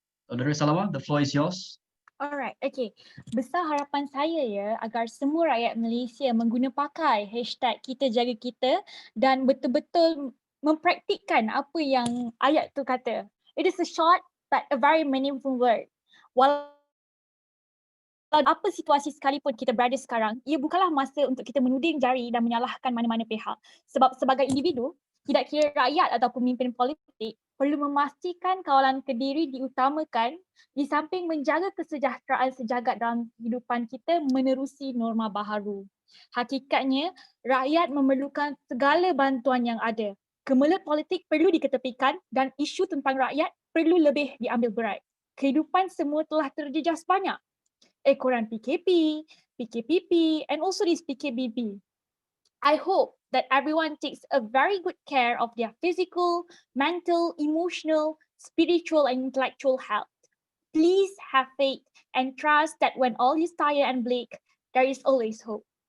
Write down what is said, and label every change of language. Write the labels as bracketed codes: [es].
[en] Saudari Salama, the floor is yours. Alright, okay. [ms] Besar harapan saya ya agar semua rakyat Malaysia mengguna pakai hashtag kita jaga kita dan betul-betul mempraktikkan apa yang ayat tu kata. [en] It is a short but a very meaningful word. [ms] Walau apa situasi sekalipun kita berada sekarang, ia bukanlah masa untuk kita menuding jari dan menyalahkan mana-mana pihak. Sebab sebagai individu, tidak kira rakyat atau pemimpin politik, perlu memastikan kawalan Kediri diutamakan di samping menjaga kesejahteraan sejagat dalam kehidupan kita menerusi norma baharu. Hakikatnya, rakyat memerlukan segala bantuan yang ada. Kemelut politik perlu diketepikan dan isu tentang rakyat perlu lebih diambil berat. Kehidupan semua telah terjejas banyak. Ekoran [en] PKP, PKPP, and also this PKBB. I hope that everyone takes a very good care of their physical, mental, emotional, spiritual, and intellectual health. Please have faith and trust that when all is tired and bleak, there is always hope.